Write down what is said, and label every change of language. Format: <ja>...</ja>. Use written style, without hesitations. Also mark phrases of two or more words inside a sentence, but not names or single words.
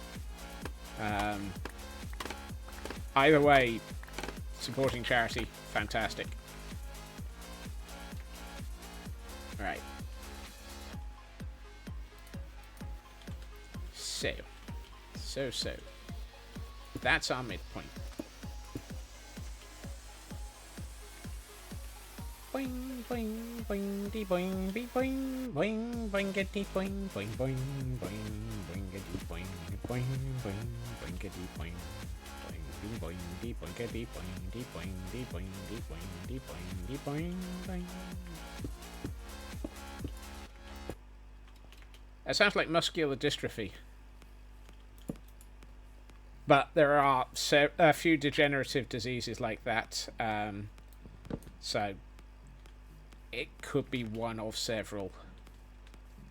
<en>Either way, supporting charity, fantastic. Right. So. That's our midpoint. Boing, boing, boing, dee boing, bee boing, boing, boingety boing, boing, boing, boing, boingety boing, boing, boing, boingety boing, boing, dee boing, dee boingety boing, dee boing, dee boing, dee boing, dee boing, dee boing, boing. That sounds like muscular dystrophy. But there are a few degenerative diseases like that, so it could be one of several.</en>